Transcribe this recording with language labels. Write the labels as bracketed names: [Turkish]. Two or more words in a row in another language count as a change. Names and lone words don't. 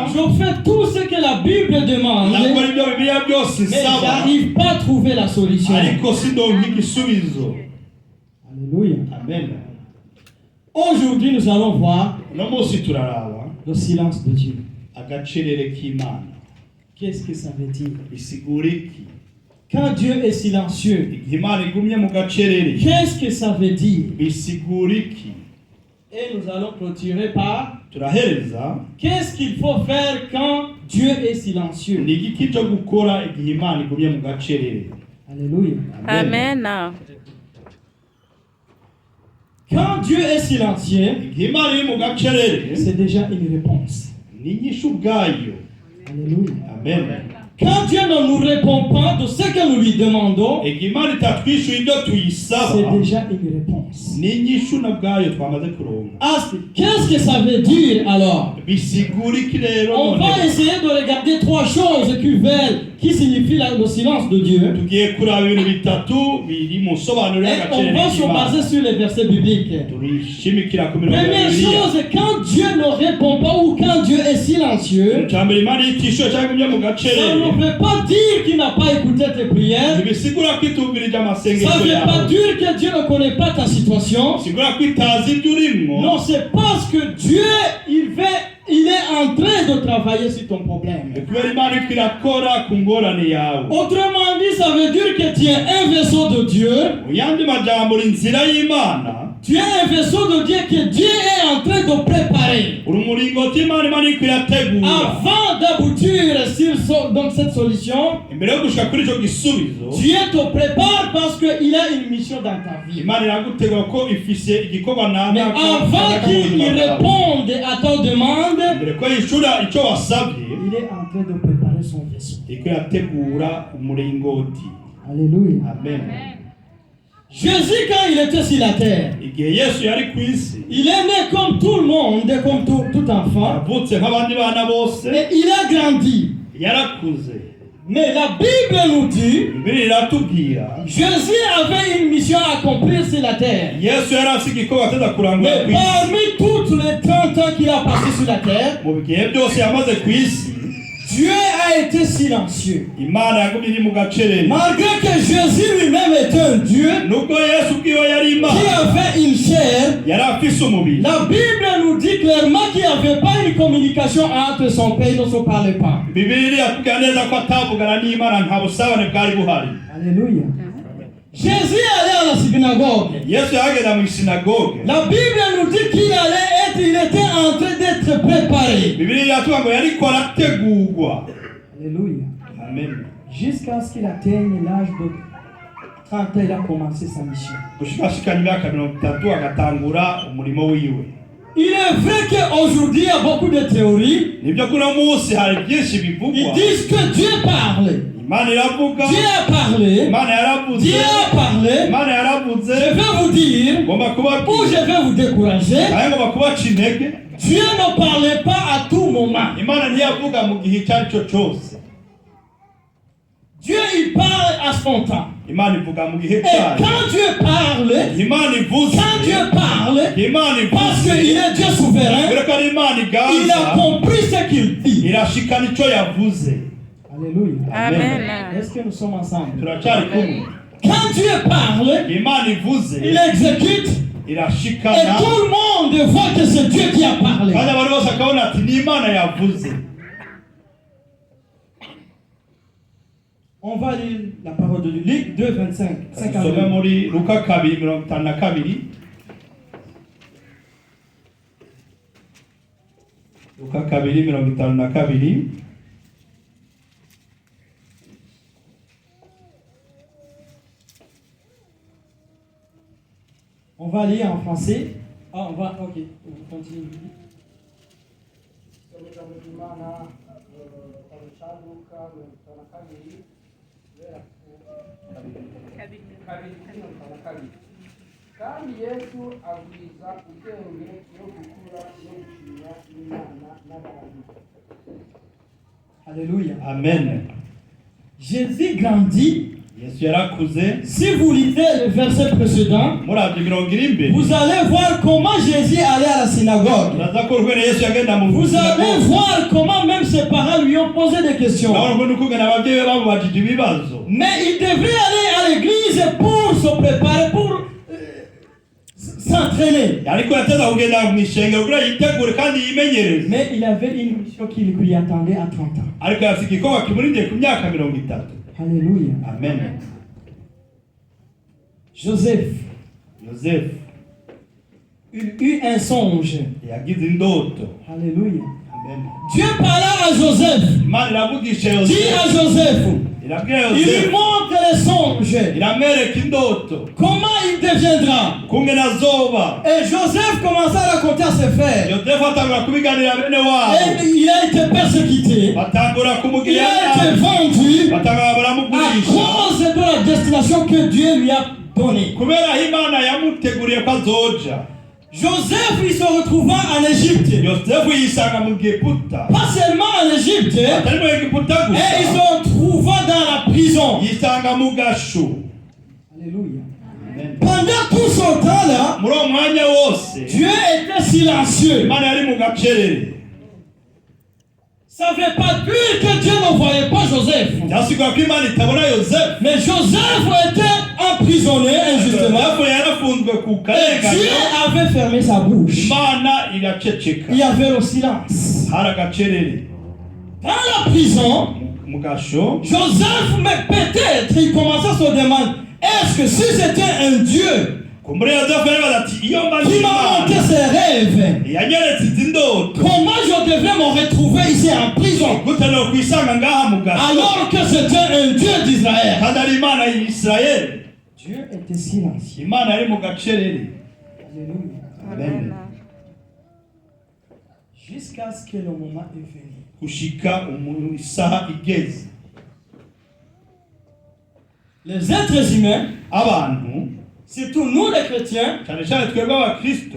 [French] je fais tout ce que la Bible demande, [Rundi] ndakora ibyo Bibiliya byose [French] mais [Rundi] isaba, [French] j'arrive pas à trouver la solution. [Rundi] ariko sindonka igisubizo. [French] Alléluia. Amen. Aujourd'hui, nous allons voir [Rundi] Uno munsi turaraba [French] le silence de Dieu. [Rundi] agacerere k'Imana. [French] Qu'est-ce que ça veut dire? [Rundi] Bisigura iki? [French] Quand Dieu est silencieux, [Rundi] Igihe Imana igumye mu gacerere, [French] qu'est-ce que ça veut dire? [Rundi] bisigura iki? [French] Et nous allons clôturer par [Rundi] Turahereza [French] qu'est-ce qu'il faut faire quand Dieu est silencieux? [Rundi] ni igiki cyo gukora igihe Imana igumye mu gacerere. [French] Alléluia. Amen. Quand Dieu est silencieux, [Rundi] Igihe Imana iri mu gacerere, [French] c'est déjà une réponse. [Rundi] ni inyishu ubwayo. [French] Alléluia. Amen. Quand Dieu ne nous répond pas de ce que nous lui demandons, [Rundi] Igihe Imana itatwishyuye ibyo tuyisaba, [French] c'est déjà une réponse. [Rundi] ni inyishu na bwayo twamaze kuronka. [French] Qu'est-ce que ça veut dire alors? [Rundi] Bisigura iki rero? [French] On va [Rundi] none? [French] essayer de regarder 3 choses qui signifient le silence de Dieu. [Rundi] Tugiye kuraba ibintu bitatu biri mu sobanuro [French] Et [Rundi] y'agacerere [French] on va se baser [Rundi] k'Imana. [French] sur les versets bibliques. [Rundi] Turishimikira ku mirongo ya [French] Première [Rundi] Bibiliya. [French] chose, quand Dieu ne répond pas ou quand Dieu est silencieux, [Rundi] Icambere Imana itishyuye cyangwa igumye mu [French] ça [Rundi] gacerere, [French] ne veut pas dire qu'il n'a pas écouté tes prières. [Rundi] ntibisigura ko itumvirije [French] Ça [Rundi] amasengesho [French] ne veut pas [Rundi] yawe. [French] dire que Dieu ne connaît pas ta situation. [Rundi] Bisigura ko itazi ibyo urimo. [French] Non, c'est parce que Dieu, il est en train de travailler sur ton problème. [Rundi] Kubera Imana iriko irakora ku ngorane yawe. [French] Autrement dit, ça veut dire que tu es un vaisseau de Dieu. [Rundi] Mu yandi majambo uri inzira y'Imana, [French] Tu es un vaisseau de Dieu que Dieu est en train de préparer. [Rundi] uri umuringoti w'Imana Imana iriko irategura [French] Avant d'aboutir sur donc cette solution, [Rundi] imbere yo gushika kuri ico gisubizo [French] Dieu te prépare parce qu'il a une mission dans ta vie. [Rundi] Imana iragutegura ko ifise igikorwa [French] Mais [Rundi] naka [French] avant qu'il réponde à ta demande, [Rundi] mbere ko yishura ico wasabye [French] il est en train de préparer son vaisseau. [Rundi] iriko irategura umuringoti. [French] Alléluia. Amen. Jésus, quand il était sur la terre, [Rundi] Igihe Yesu yari ku isi [French] il est né comme tout le monde, comme tout enfant, [Rundi] yavutse nk'abandi bana bose, [French] et il a grandi. [Rundi] yarakuze. [French] Mais la Bible nous dit, [Rundi] Bibiliya iratubwira [French] Jésus avait une mission à accomplir sur la terre. [Rundi] Yesu yari afise igikorwa ateza kurangura [French] Mais [Rundi] ku isi. [French] parmi toutes les 30 ans qu'il a passé sur la terre, [Rundi] Mu bihe byose yamaze ku isi [French] Dieu a été silencieux. [Rundi] Imana yagumye iri mu gacerere. [French] Malgré que Jésus lui-même était un Dieu [Rundi] Nubwo Yesu ubwiwe yari [French] qui [Rundi] Imana [French] avait une chair, [Rundi] yari afise umubiri, [French] la Bible nous dit clairement qu'il n'y avait pas une communication entre son père, ils ne se parlaient pas. [Rundi] Bibiliya iratubwira neza ko atavugana n'Imana, nta busabane bwari buhari. [French] Alléluia. Jésus allait à la synagogue. [Rundi] Yesu yagenda mu sinagoge. [French] La Bible nous dit il était en train d'être préparé. [Rundi] Bibiliya iratubwira ngo yariko arategurwa. [French] Alléluia. Amen. Jusqu'à ce qu'il atteigne l'âge de 30 ans, il a commencé sa mission. [Rundi] Gushikashikana imyaka 30 agatangura umurimo wiwe. [French] Il est vrai qu'aujourd'hui, il y a beaucoup de théories. [Rundi] Nibyo kuno munsi hari byinshi bivugwa. [French] Ils disent que Dieu parle. [Rundi] Imana iravuga. [French] Dieu a parlé. [Rundi] Imana yaravuze. [French] Dieu a parlé. [Rundi] Imana yaravuze. [French] Je vais vous dire, [Rundi] Ngomba kuba [French] ou je vais vous décourager. [Rundi] Ayo ngomba kubaca intege. [French] Dieu ne parlait pas à tout moment. [Rundi] Imana ntiyavuga mu gihe icyo ari cyo cyose. [French] Dieu, il parle à son temps. [Rundi] Imana ivuga mu gihe [French] Et [Rundi] cyayo. [French] quand Dieu parle, [Rundi] Imana ivuze. [French] quand Dieu parle, [Rundi] Imana [French] parce [Rundi] ivuze. [French] qu'il est Dieu souverain, [Rundi] Kubera ko ari Imana [French] il a [Rundi] iganza. [French] compris ce qu'il dit. [Rundi] Irashikana icyo yavuze. [French] Alléluia. Amen. Est-ce que nous sommes ensemble? [Rundi] Turacyari kumwe. [French] Quand Dieu parle, [Rundi] Imana ivuze. [French] il exécute. Et [Rundi] Irashikana. [French] tout le monde voit que c'est Dieu qui a parlé. [Rundi] Kandi abantu bose akabona ati ni Imana yavuze. [French] On va lire la parole de Luc 2, 25. [Rundi] Dusome 52. muri Luka 2:52. Luka 2:52. [French] On va lire en français. Ah, on va, ok, on continue. [Rundi] kandi Yesu agwiza ubwenge no gukura no gushimira Imana n'abantu. [French] Alléluia. Amen. Jésus grandit. [Rundi] Yesu yarakuze. [French] Si vous lisez le verset précédent, [Rundi] Muravye mirongo iri imbere. [French] vous allez voir comment Jésus allait à la synagogue. [Rundi] Uraza ko urwene Yesu yagenda mu [French] Vous allez [Rundi] sinagoge. [French] voir comment même ses parents lui ont posé des questions. [Rundi] Urabona ko n'ukungana ababyeyi be bamubajije ibibazo. [French] Mais il devait aller à l'église pour se préparer, pour s'entraîner. [Rundi] Ariko yateza kugenda mu ishengero kugira yitegure kandi yimenyereze. [French] Mais il avait une mission qui lui attendait à 30 ans. [Rundi] Ariko yafise igikorwa kimurindiye ku myaka 30. [French] Alléluia. Amen. Joseph, [Rundi] Yosefu [French] il eut un songe. [Rundi] yagize indoto. [French] Alléluia. Amen. Dieu parla à Joseph. [Rundi] Imana iravugisha [French] Dit à [Rundi] Yosefu. [French] Joseph. [Rundi] Irabwira [French] Il lui [Rundi] Yosefu. [French] montre les songes. [Rundi] Iramwereka indoto. [French] Comment il deviendra. [Rundi] Kungena azoba. [French] Et Joseph commença à raconter à ses frères. [Rundi] Yosefu atangura kubiganira bene wabo. [French] Et il a été persécuté. [Rundi] Batangura [French] Il [Rundi] kumugirira [French] a été [Rundi] nabi. [French] vendu [Rundi] Batangura [French] à [Rundi] baramugurisha. [French] cause de la destination que Dieu lui a donnée. [Rundi] Kubera Imana yamuteguriye ko azoja. [French] Joseph, il se retrouva en Égypte. [Rundi] Yosefu yisanga mu Egiputa. [French] Pas seulement en Égypte. [Rundi] Atari mu Egiputa [French] Et il [Rundi] gusa. [French] se retrouva dans la prison. [Rundi] Yisanga mu gasho. [French] Alléluia. Amen. Pendant tout ce temps-là, [Rundi] Muri uwo mwanya wose [French] Dieu était silencieux. [Rundi] Imana yari mu gacerere. [French] Ça ne veut pas dire que Dieu ne voyait pas Joseph. [Rundi] Byasigura ko Imana itabona Yosefu. [French] Mais Joseph était emprisonné injustement. [Rundi] Yosefu yarafunzwe ku [French] Et Dieu [Rundi] karengane. [French] avait fermé sa bouche. [Rundi] Imana iraceceka. [French] Il y avait le silence. [Rundi] Hari agacerere. [French] Dans la prison, [Rundi] Mu gasho. [French] Joseph, mais peut-être, il commençait à se demander, est-ce que si c'était un Dieu [Rundi] kumbure yozefu yari ati iyo mba [French] qui m'a montré ses rêves. [Rundi] yanyeretse izi ndoto [French] Comment je devrais me retrouver ici en prison [Rundi] gute no kwisanga ngaha mu gaso [French] alors que c'était un Dieu d'Israël? [Rundi] kandi ari imana y'Isirayeli. [French] Dieu était silencieux. [Rundi] Imana yari mu gacerere. [French] Alléluia. Amen. Jusqu'à ce que le moment est venu. [Rundi] Kushika isaha igeze. [French] Les êtres humains, [Rundi] Abantu, [French] surtout nous les chrétiens, [Rundi] cyane cyane twebwe abakristo,